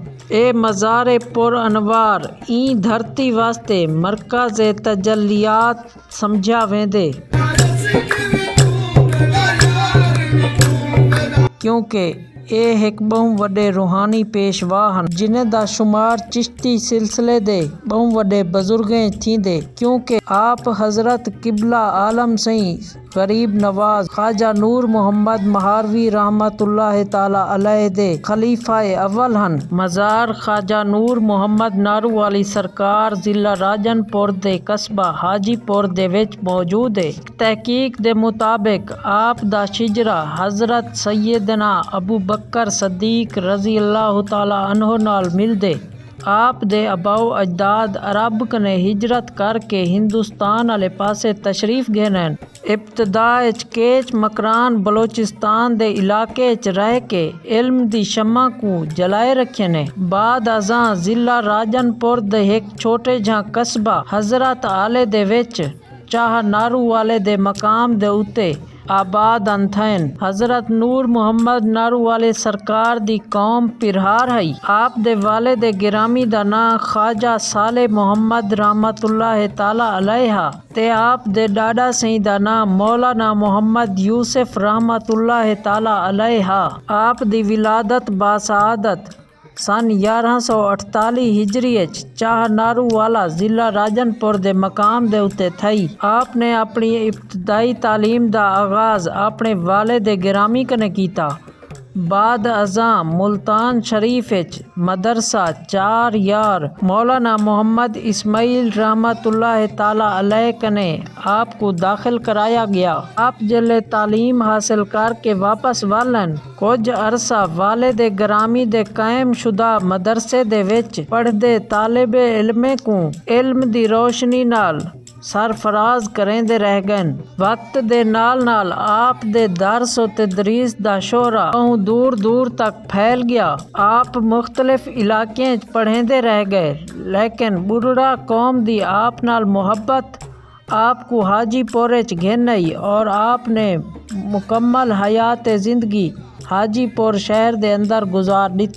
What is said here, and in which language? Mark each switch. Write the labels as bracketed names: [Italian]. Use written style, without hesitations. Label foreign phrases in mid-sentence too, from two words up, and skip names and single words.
[Saraiki] ए मज़ार पुरअनवार ई धरती वास्ते मरकज़ तजल्लियात समझा वेंदे, क्योंकि ये एक बहु वड्डे रूहानी पेशवा हैं जिन्हें दा शुमार चिश्ती सिलसिले दे बहु वड्डे बुजुर्गें थींदे, क्योंकि आप हज़रत किबला आलम सई गरीब नवाज ख्वाजा नूर मुहम्मद महारवी [Arabic] رحمة الله تعالى عليه [Saraiki] दे खलीफाए अव्वल हन। मज़ार ख्वाजा नूर मुहम्मद नारोवाली सरकार जिला राजनपुर दे कस्बा हाजीपुर दे विच मौजूद है। तहकीक दे मुताबिक आप दा शिजरा हज़रत सैयदना अबू बकर सदीक [Arabic] رضي الله تعالى عنه [Saraiki] नाल मिलदे। आप दे अबाओ अजदाद अरब कने हिजरत करके हिंदुस्तान आले पासे तशरीफ गए। इब्तदा केच मकरान बलोचिस्तान दे इलाके च रह के इल्म दी शम्मा को जलाए रखे ने। बाद अज़ां जिला राजनपुर दे एक छोटे जहा कस्बा हज़रत आले दे विच चाह नारू वाले दे मकाम दे उते आबाद अंथैन। हज़रत नूर मुहम्मद नारोवाली सरकार दी कौम पिरहार है। आप दे वाले दे गिरामी दा ना ख्वाजा साले मुहम्मद [Arabic] رحمة الله تعالى عليها [Saraiki] ते आप दे डाडा सही दा ना मौलाना मोहम्मद यूसुफ [Arabic] رحمة الله تعالى عليها. [Saraiki] आप दी विलादत बासआदत सन 1148 हिजरी चाह नारूवाला जिला राजनपुर दे मकाम दे उते थई। आपने अपनी इब्तदाई तालीम दा आगाज अपने वाले दे गिरामी कने कीता। बाद अज़ां मुल्तान शरीफ मदरसा 4 यार मौलाना मोहम्मद इस्माइल [Arabic] رحمة الله تعالى عليه [Saraiki] कने आपको दाखिल कराया गया। आप जले तालीम हासिल करके वापस वालन कुछ अरसा वाले दे ग्रामी दे कायम शुदा मदरसे दे विच पढ़दे तालिबे इल्मे को इल्म दी रोशनी नाल सरफराज करेंदे रह गए। वक्त दे नाल नाल आप दे दरस और तदरीस दा शोहरा बहुत दूर दूर तक फैल गया। आप मुख्तलिफ इलाके पढ़ेंदे रह गए, लेकिन बुढ़ा कौम दी आप नाल मोहब्बत आपको हाजीपुर घेनई और आपने मुकम्मल हयात जिंदगी हाजीपुर शहर दे अंदर गुजार दी।